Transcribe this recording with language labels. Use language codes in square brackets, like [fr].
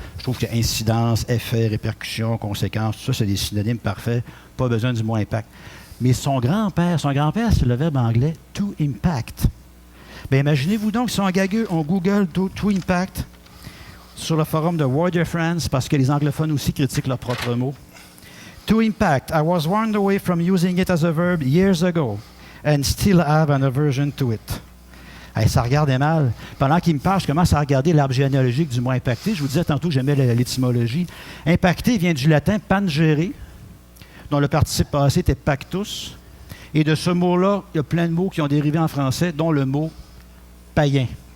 [fr] Je trouve que incidence, effet, répercussion, conséquence, tout ça, c'est des synonymes parfaits. Pas besoin du mot impact. Mais son grand-père, c'est le verbe anglais « to impact ». Bien, imaginez-vous donc si on Google to impact sur le forum de Warrior France, parce que les anglophones aussi critiquent leurs propres mots. [en] To impact, I was warned away from using it as a verb years ago and still have an aversion to it. [fr] Hey, ça regardait mal. Pendant qu'il me parle, je commence à regarder l'arbre généalogique du mot impacté. Je vous disais tantôt que j'aimais l'étymologie. Impacté vient du latin pangere, dont le participe passé était pactus. Et de ce mot-là, il y a plein de mots qui ont dérivé en français, dont le mot païen.